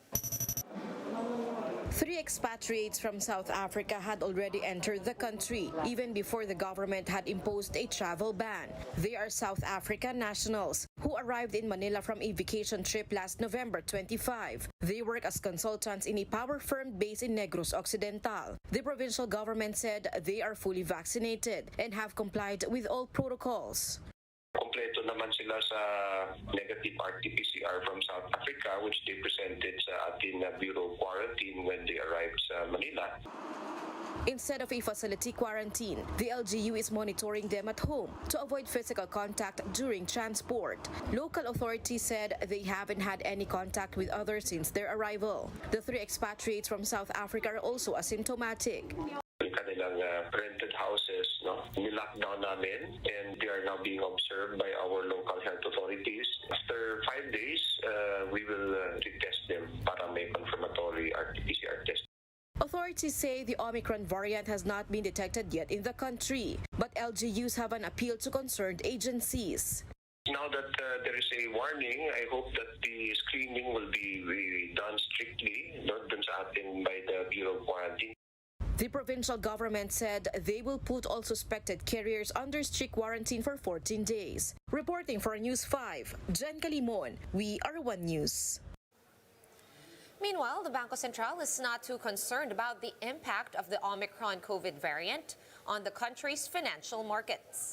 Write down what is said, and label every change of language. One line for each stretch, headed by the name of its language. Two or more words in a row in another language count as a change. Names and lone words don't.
English: 3 expatriates from South Africa had already entered the country, even before the government had imposed a travel ban. They are South African nationals who arrived in Manila from a vacation trip last November 25. They work as consultants in a power firm based in Negros Occidental. The provincial government said they are fully vaccinated and have complied with all protocols.
Filipino: Kompleto naman sila
English: sa negative RT-PCR from South Africa, which they presented sa ating Bureau of Quarantine when they arrived sa Manila. Instead of a facility quarantine, the LGU is monitoring them at home to avoid physical contact during transport. Local authorities said they haven't had any contact with others since their arrival. The 3 expatriates from South Africa are also asymptomatic. Kanilang rented houses,
Filipino: nilockdown namin,
English: and they are now being observed by our local health authorities. After 5 days, we will retest them
Filipino: para may
English: confirmatory RT-PCR test. Authorities say the Omicron variant has not been detected yet in the country, but LGUs have an appeal to concerned agencies. Now that there is a warning, I hope that the screening will be done strictly, not
Filipino: dun sa atin
English: by the Bureau of Quarantine. The provincial government said they will put all suspected carriers under strict quarantine for 14 days. Reporting for News 5, Jen Calimon, We Are One News. Meanwhile, the Bangko Sentral is not too concerned about the impact of the Omicron COVID variant on the country's financial markets.